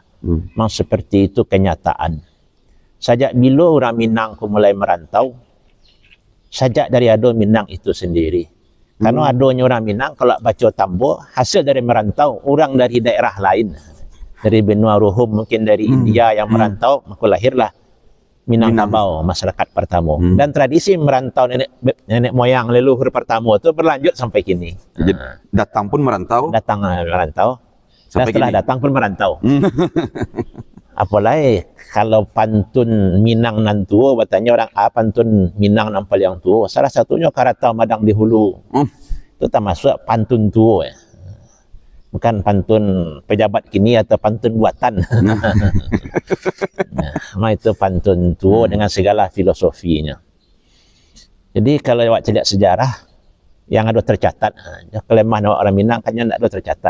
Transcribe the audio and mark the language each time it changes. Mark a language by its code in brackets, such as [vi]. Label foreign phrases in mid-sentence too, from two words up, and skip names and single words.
[id] Memang seperti itu kenyataan. Sejak bila orang Minang mulai merantau, sejak dari ado Minang itu sendiri, Karena adanya orang Minang kalau baca tambo hasil dari merantau orang dari daerah lain, dari benua Ruhum mungkin dari India yang merantau, maka lahirlah Minangkabau, masyarakat pertama. Dan tradisi merantau nenek moyang leluhur pertama itu berlanjut sampai kini. Jadi, datang pun merantau. Datang merantau. Dan Sampai setelah kini. datang pun merantau. Apalagi kalau pantun Minang nan tua, katanya orang pantun Minang nan paling tua. Salah satunya Karatau Madang di Hulu. Itu termasuk pantun tua. Bukan pantun pejabat kini atau pantun buatan. Nah, itu pantun tua dengan segala filosofinya. Jadi kalau awak lihat sejarah yang ada tercatat, kelemahan orang Minang kan tidak ada tercatat.